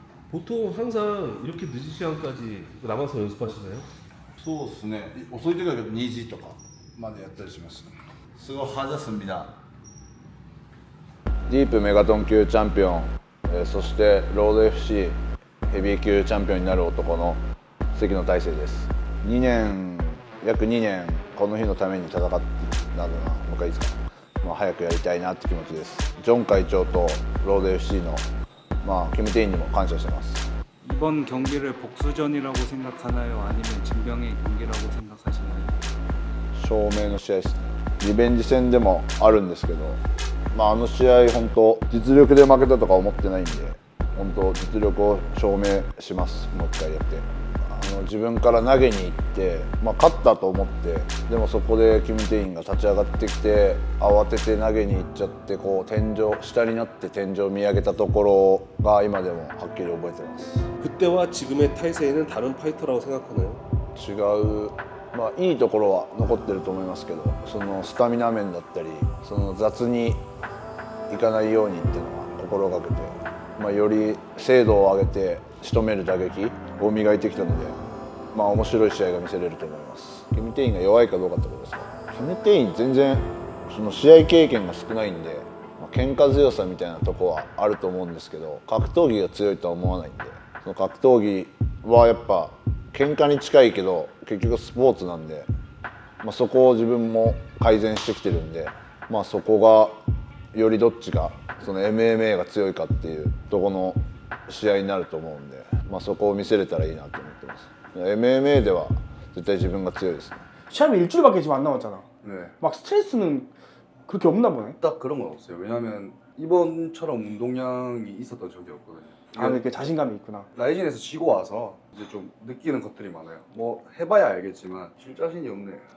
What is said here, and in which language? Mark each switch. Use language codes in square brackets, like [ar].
[ko] 보통 항상 이렇게 늦은 시간까지 남아서 연습하시나요? [ja] そうですね。遅い時は2時とかまでやったりします。すごい하습니다。ディープメガトン級チャンピオン、そしてロード FC ヘビー級チャンピオンになる男の関野大成です。約2年この日のために戦ってなどな、もう一回いいですか、早くやりたいなって気持ちです。ジョン会長とロード FC のキム・テインにも感謝してます。 [ko] 이번 경기를 복수전이라고 생각하나요? 아니면 진병의 경기라고 생각하시나요? [ja] 証明の試合ですね。リベンジ戦でもあるんですけど、あの試合本当実力で負けたとか思ってないんで、本当実力を証明します。もう一回やって。自分から投げに行って、勝ったと思って、でもそこでキム・テインが立ち上がってきて慌てて投げに行っちゃって、こう天井下になって天井を見上げたところが今でもはっきり覚えてます。 [ko] 그때와 지금의 타이세이는 다른 파이터라고 생각하나요? [ja] 違う、いいところは残ってると思いますけど、そのスタミナ面だったりその雑にいかないようにっていうのは心がけて、より精度を上げて仕留める打撃を磨いてきたので、面白い試合が見せれると思います。キム・テインが弱いかどうかってことですか。キム・テイン全然その試合経験が少ないんで、喧嘩強さみたいなとこはあると思うんですけど、格闘技が強いとは思わないんで、その格闘技はやっぱ喧嘩に近いけど結局スポーツなんで、そこを自分も改善してきてるんで、そこがよりどっちがその MMA が強いかっていうとこの試合になると思うんで、そこを見せれたらいいなと思ってます。 MMA では絶対自分が強いですね。 [ko] 시합이 일주일밖에 지금 안 남았잖아. 네. 막 스트레스는 그렇게 없나 보네. 딱 그런 건 없어요. 왜냐면 이번처럼 운동량이 있었던 적이 없거든요. 아, 이렇게 자신감이 있구나. 라이진에서 지고 와서 이제 좀 느끼는 것들이 많아요. 뭐 해봐야 알겠지만 질 자신이 없네.